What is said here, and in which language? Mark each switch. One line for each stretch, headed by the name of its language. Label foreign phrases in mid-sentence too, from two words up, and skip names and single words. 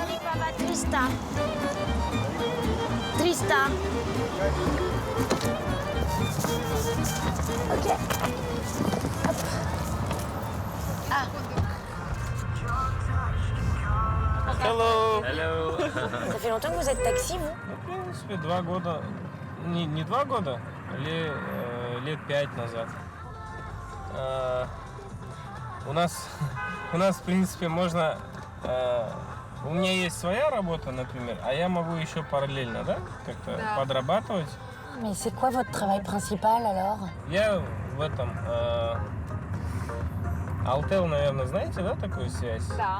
English: Trista. Trista. Ok. Hop. Ah. Hello.
French: Ça fait longtemps que vous êtes taxi, vous?
Russian: В принципе, 2 года. Не 2 года, лет 5 назад. у нас, в принципе, можно... У меня есть своя работа, например, а я могу еще параллельно, да, как-то подрабатывать.
French: Mais c'est quoi votre travail principal alors?
Russian: Я в этом... Altel, наверное, знаете, да, такую связь? Да.